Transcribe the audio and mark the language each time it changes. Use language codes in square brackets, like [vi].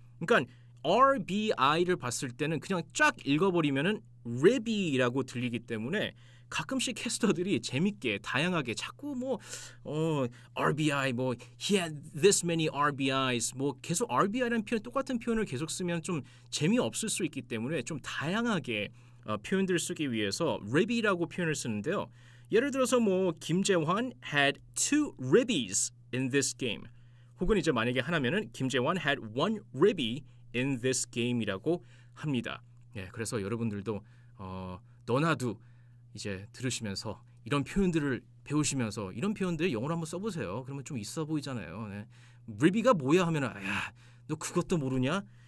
[ko] 그러니까 RBI를 봤을 때는 그냥 쫙 읽어버리면은 RIB이라고 들리기 때문에 가끔씩 캐스터들이 재밌게 다양하게 자꾸 뭐 RBI 뭐 [en] he had this many RBIs [ko] 뭐 계속 RBI라는 표현 똑같은 표현을 계속 쓰면 좀 재미없을 수 있기 때문에 좀 다양하게 표현들을 쓰기 위해서 RIB이라고 표현을 쓰는데요. 예를 들어서 뭐 [en] 김재환 had 2 ribbies in this game. [ko] 혹은 이제 만약에 하나면은 김재환 [en] had 1 ribby in this game [ko] 이라고 합니다. 예, 그래서 여러분들도 너나도 이제 들으시면서 이런 표현들을 배우시면서 이런 표현들 영어로 한번 써보세요. 그러면 좀 있어 보이잖아요. 네. ribby가 뭐야 하면은 야, 너 그것도 모르냐?